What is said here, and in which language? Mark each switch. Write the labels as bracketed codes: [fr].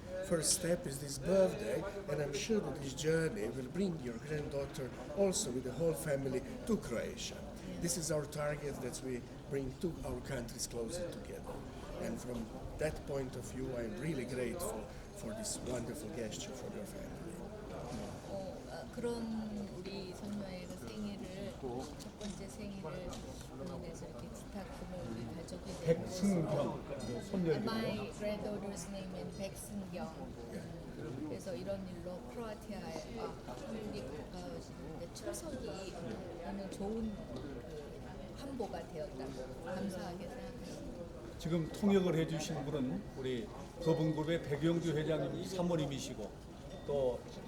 [en] First step is this birthday, and I'm sure that this journey will bring your granddaughter also with the whole family to Croatia. This is our target, that we bring two our countries closer together. And from that point of view, I'm really grateful for this wonderful gesture for your family. [ko] 그런 우리 손녀의 그 생일을 첫 번째 생일을 인해서 이렇게 기탁금을 우리 가족이 백승경 손녀 [en] My granddaughter's name is 백승경. [ko] 그래서 이런 일로 크로아티아와 한국이 가까워지는데 출석이 오늘 좋은 그 한보가 되었다고 감사하게 생각합니다. 지금 통역을 해주신 분은 우리 거붕그룹의 백용기 회장님 사모님이시고 또